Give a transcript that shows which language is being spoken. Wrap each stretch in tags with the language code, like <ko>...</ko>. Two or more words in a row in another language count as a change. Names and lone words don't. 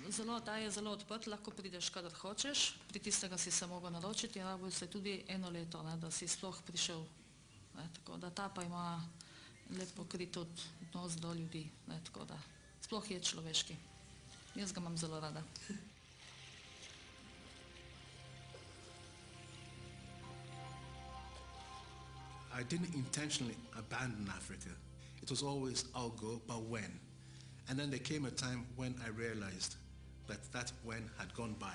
<sl>Zelo, ta je zelo odprt, lahko prideš kadar hočeš, pri tistega si se mogel naročiti in rabil se tudi 1 leto, ne, da si sploh prišel. Ne, tako da ta pa ima lep pokrit odnos do ljudi, ne, tako da sploh je človeški. Jaz ga imam zelo rada.</sl> <en>I didn't intentionally abandon Africa. It was always, I'll go, but when? And then there came a time when I realized that that when had gone by.</en>